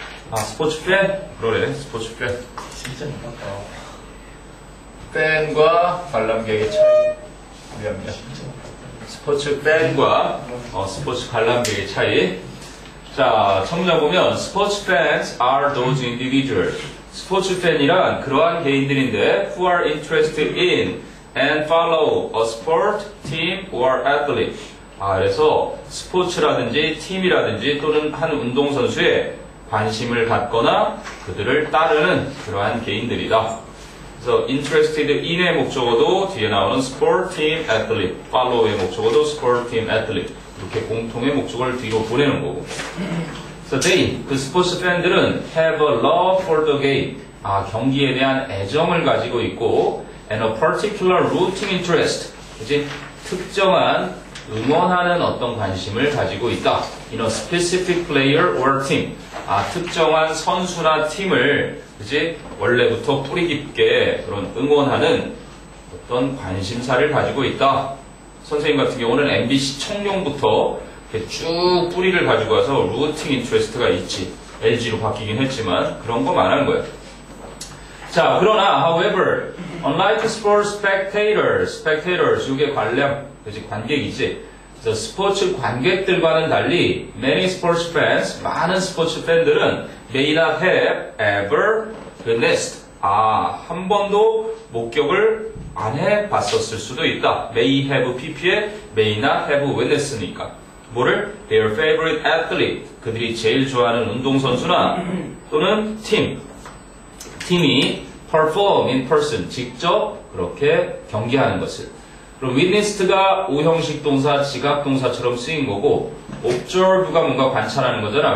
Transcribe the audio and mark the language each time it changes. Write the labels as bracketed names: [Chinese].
[Korean] 아, 스포츠 팬? 그러네, 스포츠 팬. 진짜 못봤다. 팬과 관람객의 차이. 미안합니다. 스포츠 팬과 스포츠 관람객의 차이. 자, 첨부자 보면 [English] 스포츠 fans are those individuals. [Korean] 스포츠 팬이란 그러한 개인들인데 [English] who are interested in and follow a sport, team, or athlete. [Korean] 그래서 스포츠라든지 팀이라든지 또는 한 운동선수에 관심을 갖거나 그들을 따르는 그러한 개인들이다. 그래서 interested in의 목적어도 뒤에 나오는 sport, team, athlete, follow의 목적어도 sport, team, athlete 이렇게 공통의 목적어를 뒤로 보내는 거고. 그래서 [English] they, [Korean] 그 스포츠 팬들은 [English] have a love for the game. [Korean] 경기에 대한 애정을 가지고 있고 [English] and a particular rooting interest. [Korean] 그치? 특정한 응원하는 어떤 관심을 가지고 있다. [English] In a specific player or team. [Korean] 특정한 선수나 팀을 그치? 원래부터 뿌리 깊게 그런 응원하는 어떤 관심사를 가지고 있다. 선생님 같은 경우는 MBC 청룡부터 이렇게 쭉 뿌리를 가지고 와서 루팅 인트레스트가 있지. LG로 바뀌긴 했지만 그런 거 말하는 거예요. 자, 그러나 [English] however, unlike sports spectators, [Korean] 이게 그치, 관객이지. 그래서 스포츠 관객들과는 달리 [English] many sports fans, [Korean] 많은 스포츠 팬들은 [English] may not have ever witnessed. [Korean] 한 번도 목격을 안 해봤었을 수도 있다. [English] may have pp에 may not have witness [Korean] 니까. 뭐를? [English] their favorite athlete. [Korean] 그들이 제일 좋아하는 운동선수나 또는 팀이 [English] perform in person. [Korean] 직접 그렇게 경기하는 것을. 그럼 witnessed가 오형식 동사, 지각 동사처럼 쓰인 거고 observe가 뭔가 관찰하는 거잖아.